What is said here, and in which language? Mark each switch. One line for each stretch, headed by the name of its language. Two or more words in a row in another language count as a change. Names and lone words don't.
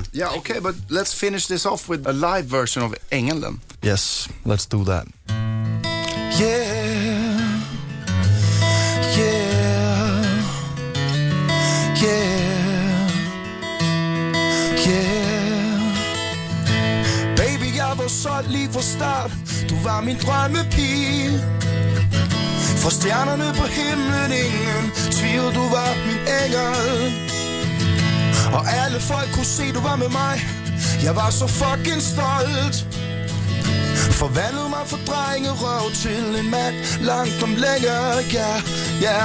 English: Yeah, okay, but let's finish this off with a live version of Engel then. Yes, let's do that. Yeah.
Danish: Baby, jeg var solgt lige fra start. Du var min drømmepige. For stjernerne på himlen, ingen tvivl, du var min engel. Og alle folk kunne se, du var med mig. Jeg var så fucking stolt. Forvandlede mig fra drengerøv til en mand langt om længere, ja.